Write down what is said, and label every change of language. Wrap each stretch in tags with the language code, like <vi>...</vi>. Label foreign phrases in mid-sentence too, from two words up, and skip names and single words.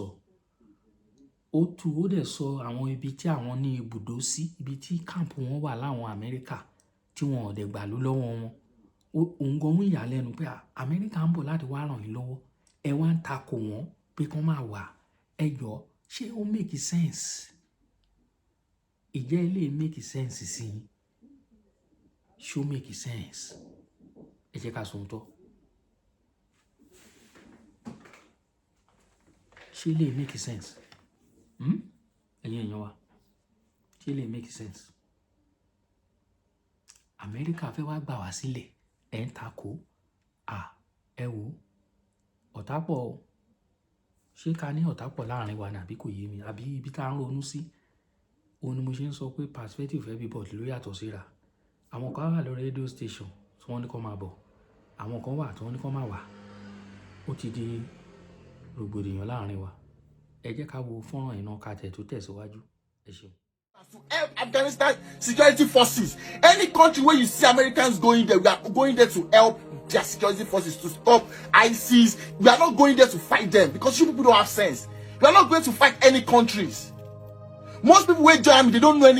<yo>Ó dẹ̀ sọ àwọn ibi tí àwọn ní ibùdó sí, ibi tí camp wọn wà láwọn Amẹ́ríkà tí wọn ò dẹ̀ gbà ló lọ́wọ́ wọn. Òun gan ń yà lẹ́nu pé Amẹ́ríkà ń bọ̀ láti wá ràn yín lọ́wọ́. Ẹ wá ń takò wọ́n pé kán máa wà. Ẹ jọ̀ọ́ ṣé ó</yo> <en>make sense?</en> <yo>Ìjẹ́ ilé</yo> <en>make sense</en> <yo>sí i? Ṣé ó</yo> <en>make sense?</en> <yo>Ẹ jẹ́ ká sọ òótọ́. Ṣé lè</yo> <en>make sense?</en> <yo>Ẹ̀yin èèyàn wa, ṣé lè</yo> <en>make sense?</en> <yo>Amẹ́ríkà fẹ́ wá gbà wá sílẹ̀, ẹ̀ ń takò. Ẹ wò ọ̀tá pọ̀ o. Ṣé ká ní ọ̀tá pọ̀ láàrin wa ni àbí kò yé mi? Àbí ibi tá ń ronú sí? Òun ni mo ṣe ń sọ pé</yo> <en>perspective everybody</en> <yo>ló yàtọ̀ síra. Àwọn kan wà lórí</yo> <en>radio station</en> <yo>tí wọ́n ní kó máa bọ̀. Àwọn kan wà tí wọ́n ní kó máa wà. Ó ti di rògbòdìyàn láàrin wa. Ẹ jẹ́ ká wo fọ́nrán iná ká tẹ̀ tó tẹ̀síwájú. Ẹ ṣeun.</yo> <en>To help Afghanistan security forces. Any country where you see Americans going there, we are going there to help their security forces to stop ISIS. We are not going there to fight them because you people don't have sense. We are not going to fight any countries. Most people who join me, they don't know anything.</en>